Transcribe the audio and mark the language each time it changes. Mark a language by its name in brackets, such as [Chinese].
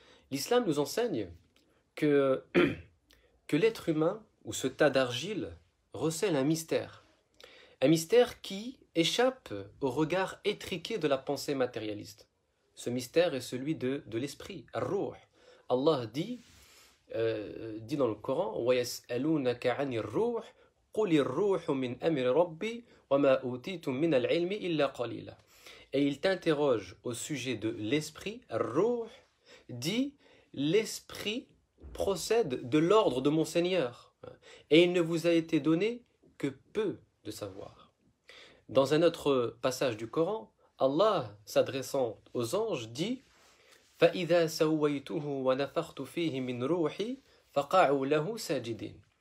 [French] L'islam nous enseigne que, que l'être humain, ou ce tas d'argile, recèle un mystère. Un mystère qui échappe au regard étriqué de la pensée matérialiste. Ce mystère est celui de l'esprit, ar-ruh. Allah dit dans le Coran [Arabic] وَيَسْأَلُونَكَ عَنِ الرُّوحِ قُلِ الرُّوحُ مِنْ أَمْرِ رَبِّي وَمَا أُوتِيتُم مِنَ الْعِلْمِ إِلَّا قَلِيلًا. [French] Et il t'interroge au sujet de l'esprit, ar-ruh, dit l'esprit procède de l'ordre de mon Seigneur et il ne vous a été donné que peu de savoir. Dans un autre passage du Coran, Allah, s'adressant aux anges, dit [Arabic] فَإِذَا سَوَّيْتُهُ وَنَفَخْتُ فِيهِ مِنْ رُوحِي فَقَعُوا لَهُ سَاجِدِينَ.